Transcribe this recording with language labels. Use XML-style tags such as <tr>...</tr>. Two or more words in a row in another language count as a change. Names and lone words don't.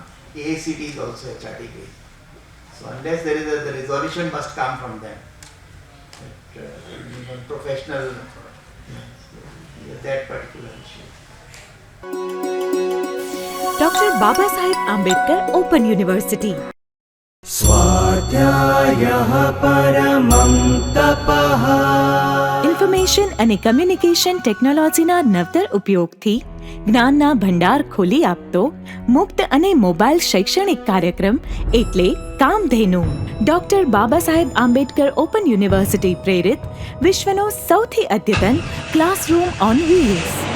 <en>AICTE is also HRD based. So unless there is the resolution must come from them. But, professional, that particular issue. Dr. Babasaheb Ambedkar Open University.</en> <sa>स्वाध्यायः परमं तपः</sa> <gu>ઇન્ફોર્મેશન અને</gu> <en>communication technology</en> <gu>નવતર ઉપયોગથી જ્ઞાનના ભંડાર ખોલી આપતો મુક્ત અને મોબાઈલ શૈક્ષણિક કાર્યક્રમ એટલે કામધેનુ. ડોક્ટર બાબાસાહેબ આંબેડકર ઓપન યુનિવર્સિટી પ્રેરિત વિશ્વનો સૌથી અદ્યતન</gu> <en>classroom on wheels.</en>